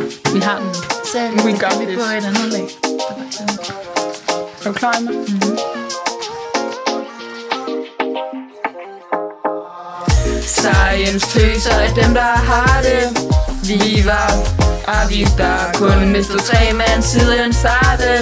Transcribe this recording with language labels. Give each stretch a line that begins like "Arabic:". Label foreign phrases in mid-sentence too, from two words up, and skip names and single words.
Danish: Vi har den. Så
English: We got
Danish: vi
English: this.
Danish: på et andet lag. Er du klar, Emma? Science tøser er dem, der har det. Vi var Avita, kun mistet 3 mand siden starten.